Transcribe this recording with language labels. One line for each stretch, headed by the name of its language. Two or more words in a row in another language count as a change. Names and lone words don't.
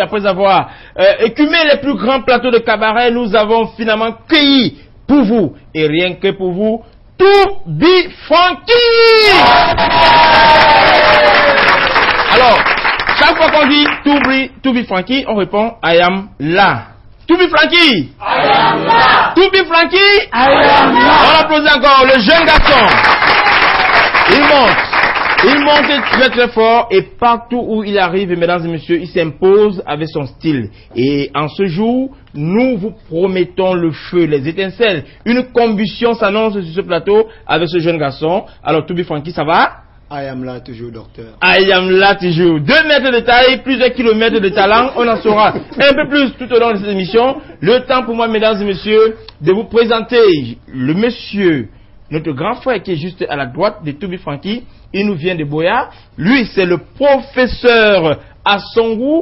French: Après avoir écumé les plus grands plateaux de cabaret, nous avons finalement cueilli pour vous, et rien que pour vous, Tubi Franky. Alors, chaque fois qu'on dit Tubi Franky, on répond
English: I am
French: là. Tubi Franky.
English: I am
French: là. Tubi Franky.
English: I am
French: là. On applaudit encore le jeune garçon. Il monte très très fort et partout où il arrive, mesdames et messieurs, il s'impose avec son style. Et en ce jour, nous vous promettons le feu, les étincelles. Une combustion s'annonce sur ce plateau avec ce jeune garçon. Alors Tubi Franky, ça va?
English: I am
French: là toujours, docteur.
English: I am
French: là toujours. 2 mètres de taille, plusieurs kilomètres de talent. On en saura un peu plus tout au long de cette émission. Le temps pour moi, mesdames et messieurs, de vous présenter le monsieur, notre grand frère qui est juste à la droite de Tubi Franky. Il nous vient de Boya. Lui, c'est le professeur Assongou.